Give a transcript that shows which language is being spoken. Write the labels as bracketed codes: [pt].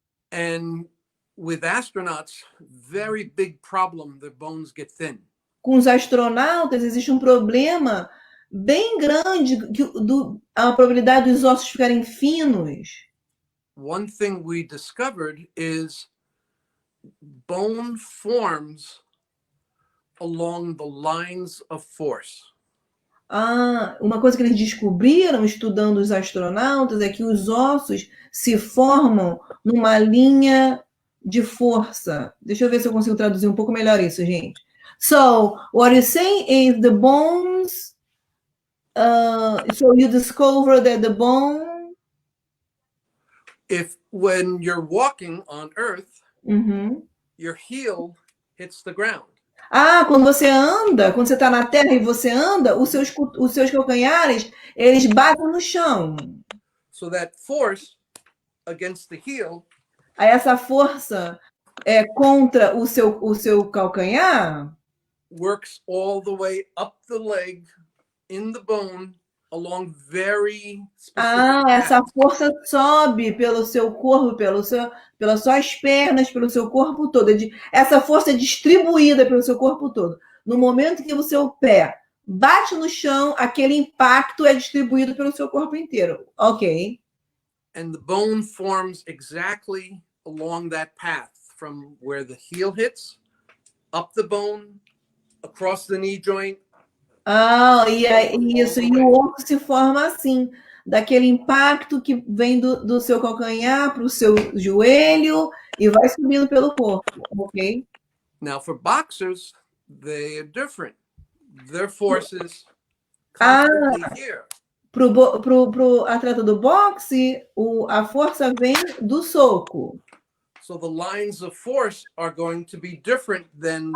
[en] And with astronauts, very big problem, their bones get thin. [pt] Com os astronautas existe um problema bem grande a probabilidade dos ossos ficarem finos. [en] One thing we discovered is bone forms along the lines of force. [pt] Uma coisa que eles descobriram estudando os astronautas é que os ossos se formam numa linha de força. Deixa eu ver se eu consigo traduzir um pouco melhor isso, gente. [en] So, what you're saying is the bones, so you discover that the bone, when you're walking on Earth, your heel hits the ground. [pt] Quando você está na Terra e você anda, os seus calcanhares, eles batem no chão. [en] So that force against the heel. [pt] Aí essa força contra o seu calcanhar. [en] Works all the way up the leg, in the bone, along very specific [pt] essa força sobe pelo seu corpo, pelas suas pernas, pelo seu corpo todo. Essa força é distribuída pelo seu corpo todo. No momento que o seu pé bate no chão, aquele impacto é distribuído pelo seu corpo inteiro. Ok. [en] And the bone forms exactly along that path, from where the heel hits, up the bone, across the knee joint. [pt] E o osso se forma assim, daquele impacto que vem do seu calcanhar para o seu joelho e vai subindo pelo corpo, ok? [en] Now, for boxers, they are different. Their force is Ah, constantly here. [pt] pro atleta do boxe, a força vem do soco. [en] So the lines of force are going to be different than